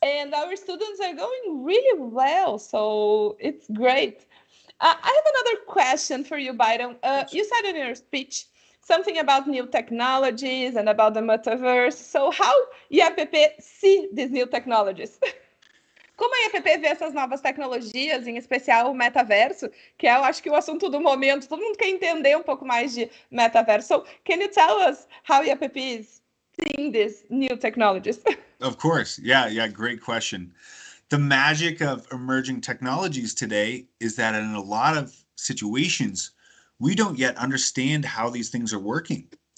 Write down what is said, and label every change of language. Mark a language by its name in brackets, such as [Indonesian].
[English] And our students are going really well, so it's great. I have another question for you, Byron. You said in your speech something about new technologies and about the metaverse. So how IAPP see these new technologies? [Portuguese] Como a IAPP vê essas novas tecnologias, em especial o metaverso, que é, eu acho que o assunto do momento, todo mundo quer entender um pouco mais de metaverso. [English] So, can you tell us how IAPP is seeing these new technologies? Of course. Yeah, great question. The magic of emerging technologies today is that in a lot of situations, we don't yet understand how these things are working.